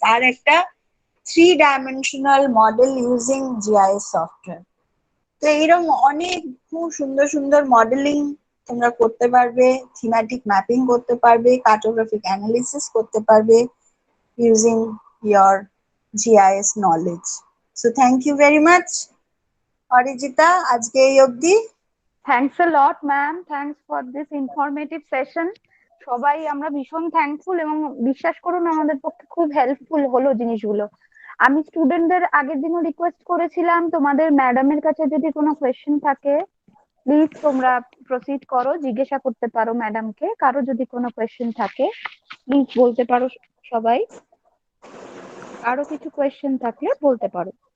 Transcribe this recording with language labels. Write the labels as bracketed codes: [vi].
[bn] তার একটা 3 dimensional model using GIS software. তো এইরকম অনেক খুব সুন্দর সুন্দর মডেলিং তোমরা করতে পারবে, থিমেটিক ম্যাপিং করতে পারবে, কার্টোগ্রাফিক অ্যানালিসিস করতে পারবে [en] Using your GIS knowledge. So thank you very much, Arijita, [bn] আজকে এই অবধি। [en] Thanks a lot ma'am, thanks for this informative session. [bn] সবাই আমরা ভীষণ থ্যাঙ্কফুল এবং বিশ্বাস করুন আমাদের পক্ষে খুব হেল্পফুল হলো জিনিসগুলো। আমি স্টুডেন্টদের আগের দিনও রিকোয়েস্ট করেছিলাম তোমাদের ম্যাডামের কাছে যদি কোনো কোয়েশ্চেন থাকে প্লিজ তোমরা প্রসিড করো, জিজ্ঞাসা করতে পারো ম্যাডামকে, কারো যদি কোনো কোয়েশ্চেন থাকে প্লিজ বলতে পারো সবাই, আরো কিছু কোয়েশ্চেন থাকলে বলতে পারো।